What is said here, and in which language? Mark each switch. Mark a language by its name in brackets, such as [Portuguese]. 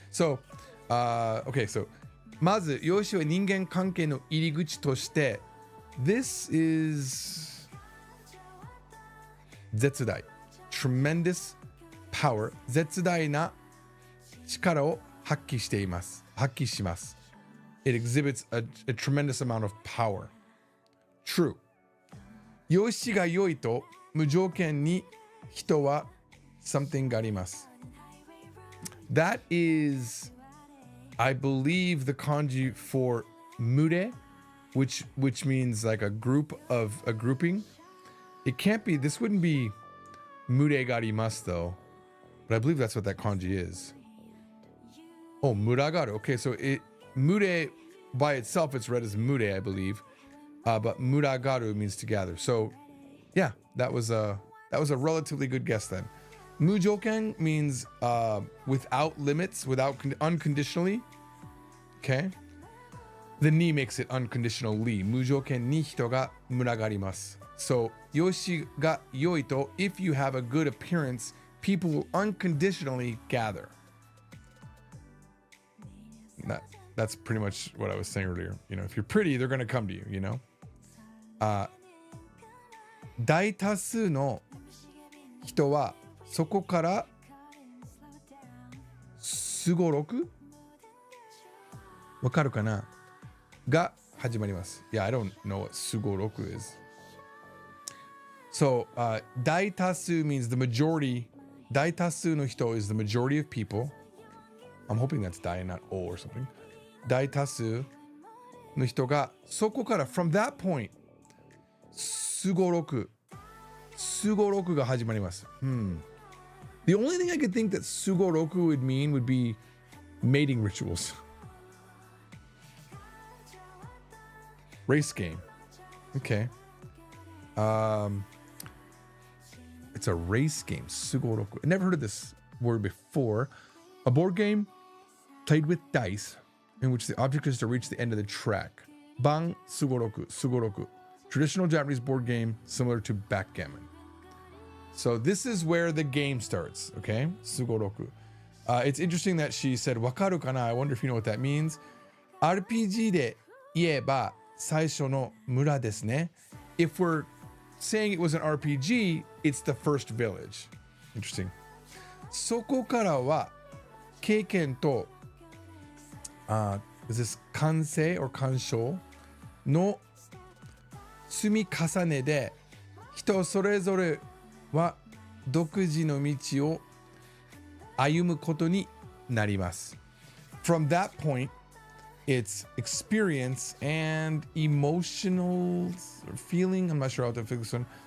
[Japanese] So, so まず容姿は人間関係の入り口として [English] this is [Japanese] 絶大 [English] tremendous power [Japanese] 絶大な力を発揮しています。発揮します。 [English] It exhibits a tremendous amount of power. True. [Japanese] 容姿が良いと無条件に人は something があります。 [English] That is, I believe, the kanji for mure, which means like a grouping. It can't be, this wouldn't be [Japanese] mure ga arimasu [English] though, but I believe that's what that kanji is. Oh, muragaru. Okay, so mure by itself, it's read as mure, I believe, but muragaru means to gather. So, yeah, that was a relatively good guess then. Mujoken means without limits, without unconditionally. Okay, the ni makes it unconditionally. [Japanese] Mujoken ni hito ga muragarimasu. [English] So [Japanese] yoshi ga yoi to, [English] if you have a good appearance, people will unconditionally gather. That's pretty much what I was saying earlier. You know, if you're pretty, they're gonna come to you. You know. [Japanese] 大多数の人はそこからすごろくわかるかなが始まります。 [English] Yeah, I don't know what すごろく is. So, 大多数 means the majority. [Japanese] 大多数の人 [English] is the majority of people. I'm hoping that's 大 not o or something. [Japanese] 大多数の人がそこから [English] from that point [Japanese] すごろくが始まります。 [English] The only thing I could think that sugoroku would mean would be mating rituals. Race game. Okay. It's a race game, sugoroku. I never heard of this word before. A board game played with dice in which the object is to reach the end of the track. Ban sugoroku. Traditional Japanese board game similar to backgammon. So this is where the game starts, okay? Sugoroku. It's interesting that she said, [Japanese] wakaru kana? [English] I wonder if you know what that means. [Japanese] RPG で言えば最初の村ですね. [English] If we're saying it was an RPG, it's the first village. Interesting. [Japanese] そこからは経験と [English] is this [Japanese] 完成 or 鑑賞の積み重ねで人それぞれは独自の道を歩むことになります。 [English] From that point, it's experience and emotional feeling. I'm not sure how to fix this one.